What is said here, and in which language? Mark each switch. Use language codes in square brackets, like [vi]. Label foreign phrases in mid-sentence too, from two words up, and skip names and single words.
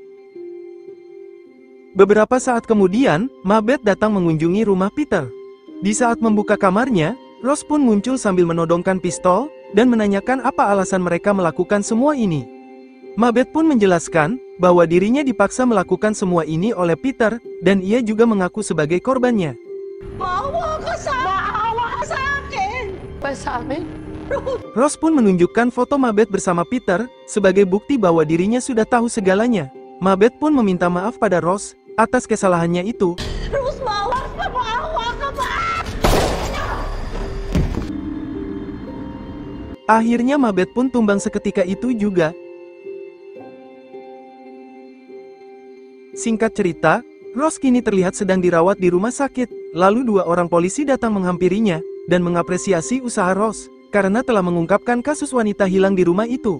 [id] Beberapa saat kemudian, Mabeth datang mengunjungi rumah Peter. Di saat membuka kamarnya, Ross pun muncul sambil menodongkan pistol, dan menanyakan apa alasan mereka melakukan semua ini. Mabeth pun menjelaskan, bahwa dirinya dipaksa melakukan semua ini oleh Peter, dan ia juga mengaku sebagai korbannya. [tl] Maawa ka sa akin! Ba sa amin? [id] Ross pun menunjukkan foto Mabeth bersama Peter, sebagai bukti bahwa dirinya sudah tahu segalanya. Mabeth pun meminta maaf pada Ross, atas kesalahannya itu. [tl] Rose, maawa ka ba? [id] Akhirnya Mabeth pun tumbang seketika itu juga. Singkat cerita, Ross kini terlihat sedang dirawat di rumah sakit, lalu 2 orang polisi datang menghampirinya, dan mengapresiasi usaha Ross, karena telah mengungkapkan kasus wanita hilang di rumah itu.